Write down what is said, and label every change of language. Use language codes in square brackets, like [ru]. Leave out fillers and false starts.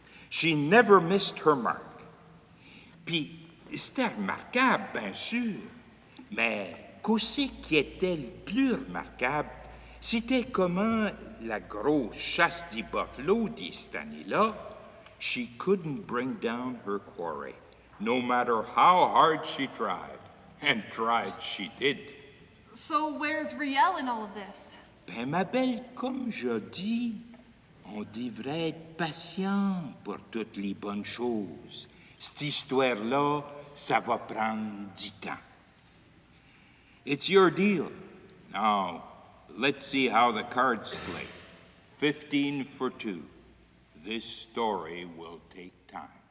[en] She never missed her mark. [fr] Puis, c'était remarquable, bien sûr, mais qu'est-ce qui était le plus remarquable, c'était comment la grosse chasse des buffalo de cette année-là, [en] she couldn't bring down her quarry, no matter how hard she tried, and tried she did. So where's Riel in all of this? [fr] Ben, ma belle, comme je dis, on devrait être patient pour toutes les bonnes choses. Cette histoire-là, ça va prendre du temps. [en] It's your deal. Now, let's see how the cards play. 15 for 2. This story will take time.